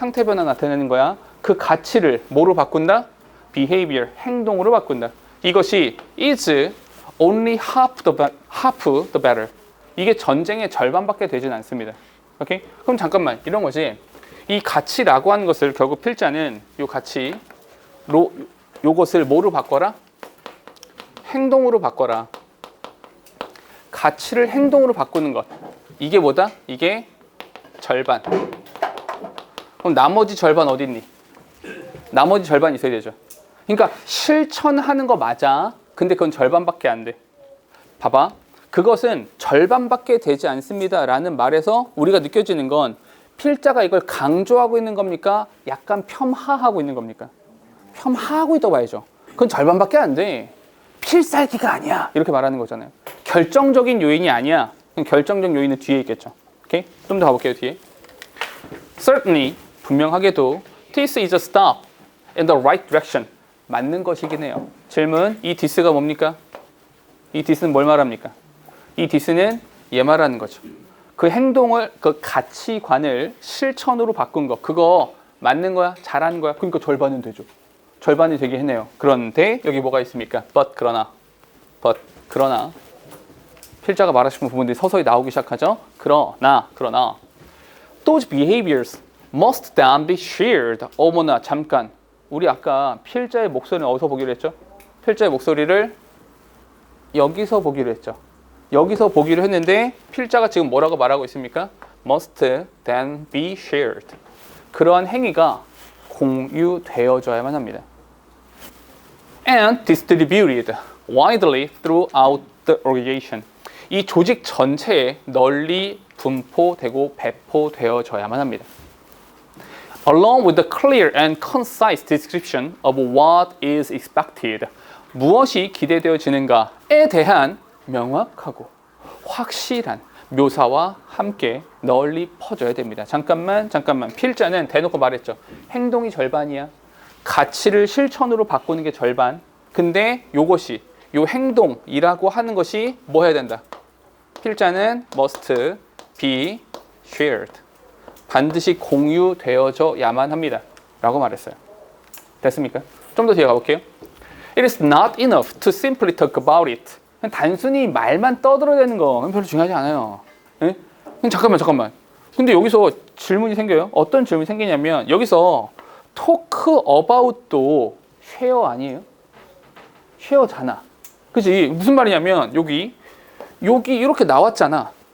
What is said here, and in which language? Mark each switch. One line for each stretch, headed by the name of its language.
Korean: 상태 변화 나타내는 거야. 그 가치를 뭐로 바꾼다? behavior, 행동으로 바꾼다. 이것이
English: is only half the battle.
Korean: 이게 전쟁의 절반밖에 되진 않습니다. 오케이? 그럼 잠깐만 이런 거지. 이 가치라고 하는 것을 결국 필자는 이 가치로 요것을 뭐로 바꿔라? 행동으로 바꿔라. 가치를 행동으로 바꾸는 것. 이게 뭐다? 이게 절반. 그럼 나머지 절반 어디 있니? 나머지 절반 있어야 되죠. 그러니까 실천하는 거 맞아. 근데 그건 절반밖에 안 돼. 봐봐. 그것은 절반밖에 되지 않습니다. 라는 말에서 우리가 느껴지는 건 필자가 이걸 강조하고 있는 겁니까? 약간 폄하하고 있는 겁니까? 폄하하고 있다고 봐야죠. 그건 절반밖에 안 돼. 필살기가 아니야. 이렇게 말하는 거잖아요. 결정적인 요인이 아니야. 결정적 요인은 뒤에 있겠죠. 오케이? 좀 더 가볼게요. 뒤에.
English: Certainly,
Korean: 분명하게도
English: this is a step in the right direction.
Korean: 맞는 것이긴 해요. 질문, 이 this가 뭡니까? 이 this는 뭘 말합니까? 이 this는 얘 말하는 거죠. 그 행동을, 그 가치관을 실천으로 바꾼 거. 그거 맞는 거야? 잘하는 거야? 그러니까 절반은 되죠. 절반이 되게 했네요. 그런데 여기 뭐가 있습니까? but 그러나 필자가 말하고 싶은 부분들이 서서히 나오기 시작하죠. 그러나
English: those behaviors must then be shared.
Korean: 어머나 잠깐 우리 아까 필자의 목소리는 어디서 보기로 했죠? 필자의 목소리를 여기서 보기로 했죠. 여기서 보기로 했는데 필자가 지금 뭐라고 말하고 있습니까?
English: must then be shared.
Korean: 그러한 행위가 공유되어져야만 합니다.
English: And distributed widely throughout the organization.
Korean: 이 조직 전체에 널리 분포되고 배포되어져야만 합니다.
English: Along with the clear and concise description of what is expected.
Korean: 무엇이 기대되어지는가에 대한 명확하고 확실한 묘사와 함께 널리 퍼져야 됩니다. 잠깐만. 필자는 대놓고 말했죠. 행동이 절반이야. 가치를 실천으로 바꾸는 게 절반. 근데 요것이 요 행동이라고 하는 것이 뭐 해야 된다? 필자는
English: must be shared.
Korean: 반드시 공유되어져야만 합니다. 라고 말했어요. 됐습니까? 좀 더 뒤에 가볼게요.
English: It is not enough to simply talk about it.
Korean: 그냥 단순히 말만 떠들어대는 거 별로 중요하지 않아요. 예? 잠깐만. 근데 여기서 질문이 생겨요. 어떤 질문이 생기냐면 여기서 talk about도 share 아니에요? share잖아. 그치? 무슨 말이냐면 여기 이렇게 나왔잖아.